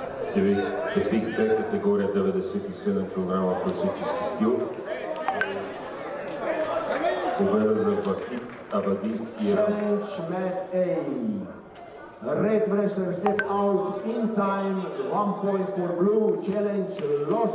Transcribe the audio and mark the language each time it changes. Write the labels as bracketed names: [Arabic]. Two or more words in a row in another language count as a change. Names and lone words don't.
[Bulgarian] Тезвиките категория 97 кг класически стил. Победа за Вахид Абади Иран. [English] Challenge mat A. Red wrestler step out in time. 1 point for blue. Challenge lost.